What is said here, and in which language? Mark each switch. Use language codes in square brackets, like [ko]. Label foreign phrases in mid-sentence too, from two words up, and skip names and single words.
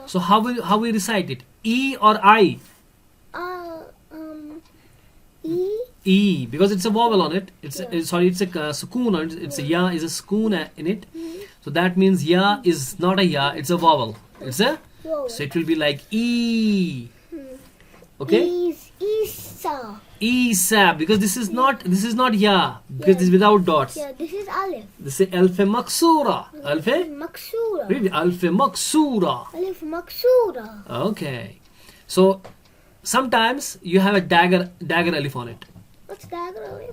[en] So how we recite it? E or I? E. E, because it's a vowel on it. It's a sukoon on it. It's a ya is a sukoon in it. So that means ya is not a ya, it's a vowel. It's a Vowel. so it will be like E. Okay? Isa. Isa, because this is not ya, because this is without dots. Yeah, this is Alif. This is [ar] ألف مقصورة. [en] Alfe? Maksura. Read it. [ar] ألف مقصورة. ألف مقصورة. [en] Okay. So sometimes you have a dagger alif on it. What's dagger Alif?